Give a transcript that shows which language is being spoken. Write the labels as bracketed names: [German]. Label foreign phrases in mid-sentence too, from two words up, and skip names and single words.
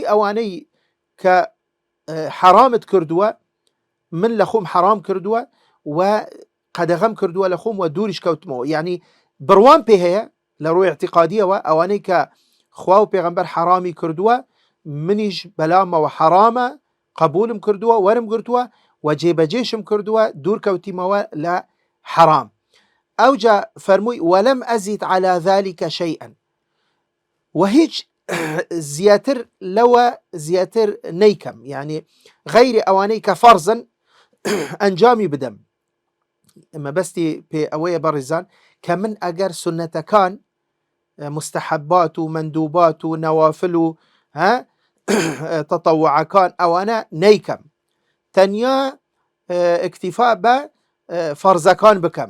[Central Kurdish] ئەوانەی کە حرامت کردووە من لە خۆم حرام کردووە و قەدەغەم کردووە لە خۆم و دووریش کەوتمەوە، یعنی بڕوان پێ هەیە لە ڕووی اعتقادیەوە ئەوانەی کە خوا و پێغەمبەر حرامی کردووە منیش بەلامەوە حرامە قبولم کردووە وەرم گرتووە و جێبەجێشم کردووە دوور کەوتیمەوە لە حرام. ئەوجا فەرمووی [Arabic] وەلەم ئەزید على ذلك شيئا، [Central Kurdish] و هیچ زیاتر لەوە زیاتر نەیکەم، یعنی غەیری ئەوانەی کە فەرزن ئەنجامی بدەم. مەبەستی پێ ئەوەیە بەڕێزان کە من ئەگەر سنەتەکان مستحبات و مندوبات و نەوافل و تەطەوعەکان ئەوانە نەیکەم، تەنیا اکتیفا بە فەرزەکان بکەم.